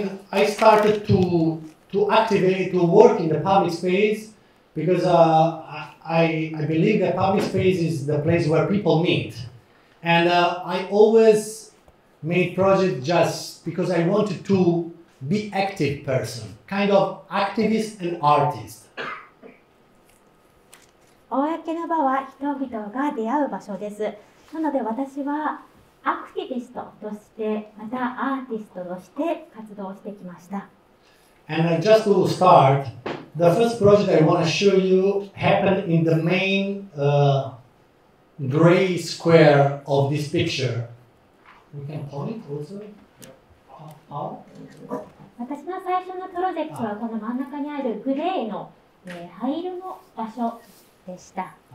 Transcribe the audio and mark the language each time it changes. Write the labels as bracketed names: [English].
[English] I started to activate, to work in the public space because I believe that public space is the place where people meet. And I always made projects just because I wanted to be active person, kind of activist and artist. [Japanese] 公の場は人々が出会う場所です。なので私はアクティビストとしてまたアーティストとして活動してきました。 [English] And just to start, the first project I want to show you happened in the main gray square of this picture. We can point also. How? [Japanese] 私の最初のプロジェクトはこの真ん中にあるグレーの灰色の場所でした。